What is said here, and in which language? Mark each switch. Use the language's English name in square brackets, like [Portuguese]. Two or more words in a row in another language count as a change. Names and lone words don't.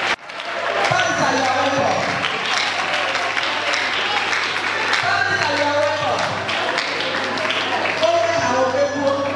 [English] Barrister, you are welcome. Barrister, you are welcome. [Igbo] Onye ha okwu.